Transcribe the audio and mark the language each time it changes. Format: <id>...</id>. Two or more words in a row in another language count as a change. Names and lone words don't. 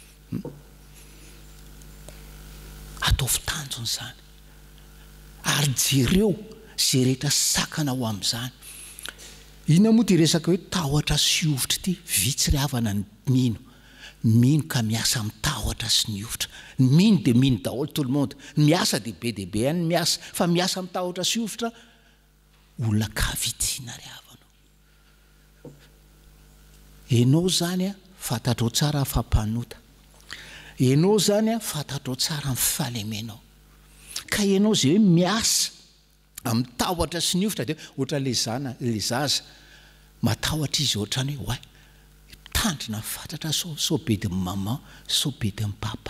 <mg>Ataovy tanjony zany ary jereo zay rehetra sakana ho amin'izany. Inona moa ty resaka hoe tahotra sy ovitra ity? Vitsy ry havana ny mino ka miasa amin'ny tahotra sy ny ovitra. Mino dia mino daholo</mg> <fr>tout le monde.</fr> <mg>Miasa dia be dia be any miasa, fa miasa amin'ny tahotra sy ovitra olona kavitsiana ry havanao. Ianao zany fantatrao tsara ny fampanota, ianao zany fantatrao tsara ny fahalemenao, ka ianao zay hoe miasa amin'ny tahotra sy ny ovitra dia ohatra le zaza matahotra izy ohatrany hoe tandrina fantatra sao be de maman, sao be de papa.</mg>